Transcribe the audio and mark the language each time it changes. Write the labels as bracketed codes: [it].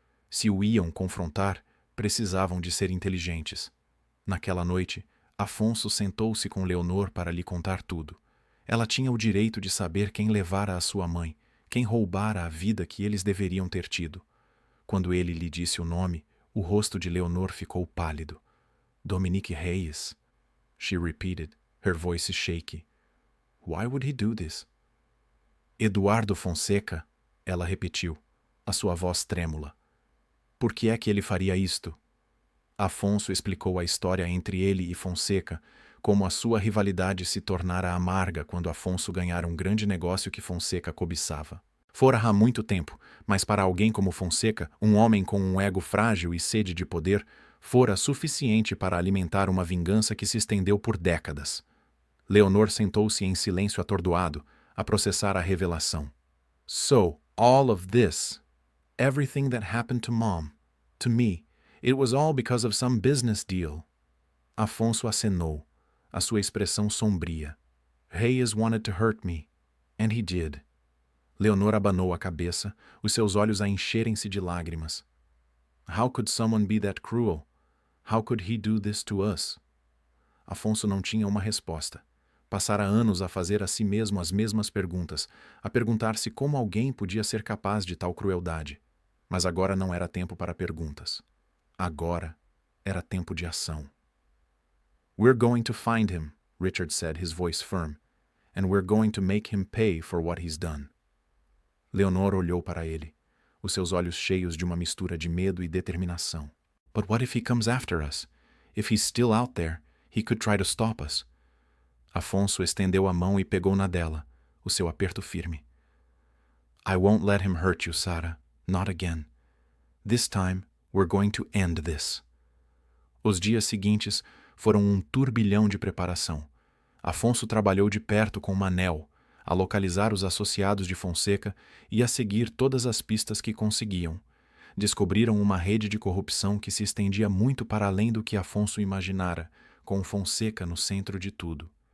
[pt] Se o iam confrontar, precisavam de ser inteligentes. Naquela noite, Afonso sentou-se com Leonor para lhe contar tudo. Ela tinha o direito de saber quem levara a sua mãe, quem roubara a vida que eles deveriam ter tido. Quando ele lhe disse o nome, o rosto de Leonor ficou pálido. [en] Dominique Reyes, she repeated, her voice shaky. Why would he do this? [pt] Eduardo Fonseca, ela repetiu, a sua voz trêmula. Por que é que ele faria isto? Afonso explicou a história entre ele e Fonseca, como a sua rivalidade se tornara amarga quando Afonso ganhara um grande negócio que Fonseca cobiçava. Fora há muito tempo, mas para alguém como Fonseca, um homem com um ego frágil e sede de poder, fora suficiente para alimentar uma vingança que se estendeu por décadas. Leonor sentou-se em silêncio atordoado, a processar a revelação. [en] So, all of this, everything that happened to Mom, to me, it was all because of some business deal. [pt] Afonso acenou, a sua expressão sombria. [en] Reyes wanted to hurt me, and he did. [pt] Leonor abanou a cabeça, os seus olhos a encherem-se de lágrimas. [en] How could someone be that cruel? How could he do this to us? [pt] Afonso não tinha uma resposta. Passara anos a fazer a si mesmo as mesmas perguntas, a perguntar-se como alguém podia ser capaz de tal crueldade. Mas agora não era tempo para perguntas. Agora era tempo de ação. [en] We're going to find him, Richard said, his voice firm, and we're going to make him pay for what he's done. [pt] Leonor olhou para ele, os seus olhos cheios de uma mistura de medo e determinação. [en] But what if he comes after us? If he's still out there, he could try to stop us. [pt] Afonso estendeu a mão e pegou na dela, o seu aperto firme. [en] I won't let him hurt you, Sarah. Not again. This time, we're going to end this. [pt] Os dias seguintes foram um turbilhão de preparação. Afonso trabalhou de perto com Manel, a localizar os associados de Fonseca e a seguir todas as pistas que conseguiam. Descobriram uma rede de corrupção que se estendia muito para além do que Afonso imaginara, com Fonseca no centro de tudo.